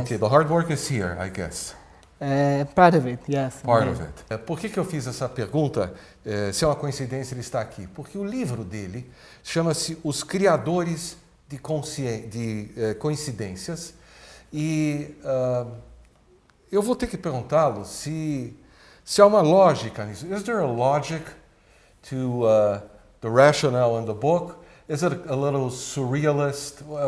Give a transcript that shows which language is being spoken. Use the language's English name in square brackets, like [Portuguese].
[English] Okay, the hard work is here, I guess. Part of it, yes. Part indeed. of it. [Portuguese] Por que eu fiz essa pergunta? Se é uma coincidência ele está aqui? Porque o livro dele chama-se Os Criadores de Coincidências e eu vou ter que perguntá-lo se há uma lógica nisso. [English] Is there a logic to the rationale in the book? Is it a little surrealist?